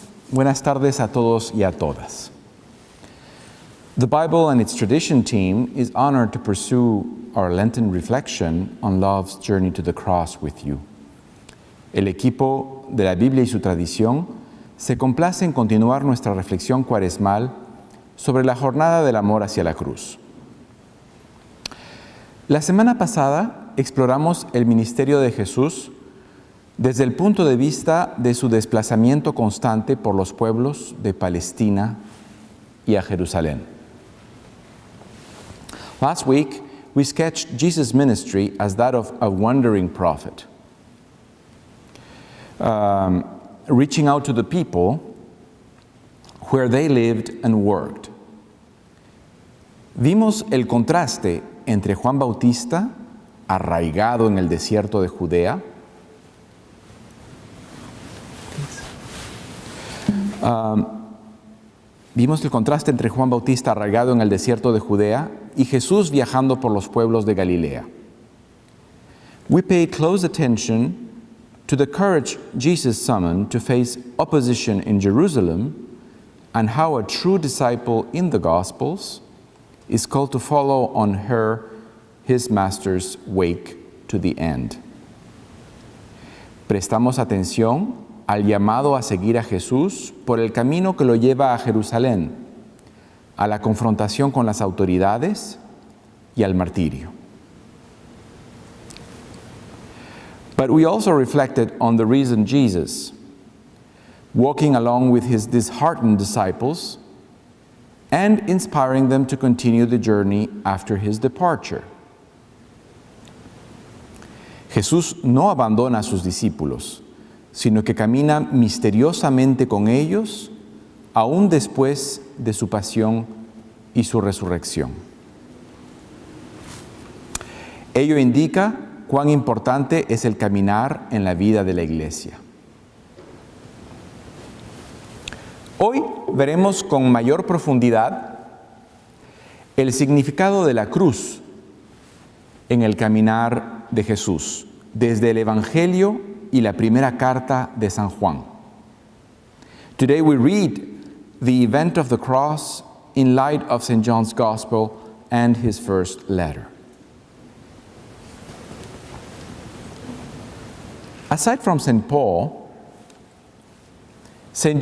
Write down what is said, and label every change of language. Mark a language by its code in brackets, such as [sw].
[es] Buenas tardes a todos y a todas. [en] The Bible and its tradition team is honored to pursue our Lenten reflection on love's journey to the cross with you. [es] El equipo de la Biblia y su tradición se complace en continuar nuestra reflexión cuaresmal sobre la jornada del amor hacia la cruz. La semana pasada exploramos el ministerio de Jesús desde el punto de vista de su desplazamiento constante por los pueblos de Palestina y a Jerusalén. [en] Last week, we sketched Jesus' ministry as that of a wandering prophet, reaching out to the people where they lived and worked. [es] Vimos el contraste entre Juan Bautista, arraigado en el desierto de Judea, vimos el contraste entre Juan Bautista arraigado en el desierto de Judea y Jesús viajando por los pueblos de Galilea. [en] We paid close attention to the courage Jesus summoned to face opposition in Jerusalem and how a true disciple in the Gospels is called to follow on his master's wake to the end. [es] Prestamos atención al llamado a seguir a Jesús por el camino que lo lleva a Jerusalén, a la confrontación con las autoridades y al martirio. [en] But we also reflected on the reason Jesus, walking along with his disheartened disciples and inspiring them to continue the journey after his departure. [es] Jesús no abandona a sus discípulos, sino que camina misteriosamente con ellos aún después de su pasión y su resurrección. Ello indica cuán importante es el caminar en la vida de la Iglesia. Hoy veremos con mayor profundidad el significado de la cruz en el caminar de Jesús, desde el Evangelio y la primera carta de San Juan. [en] Today we read the event of the cross in light of St. John's Gospel and his first letter. Aside from St. Paul, St.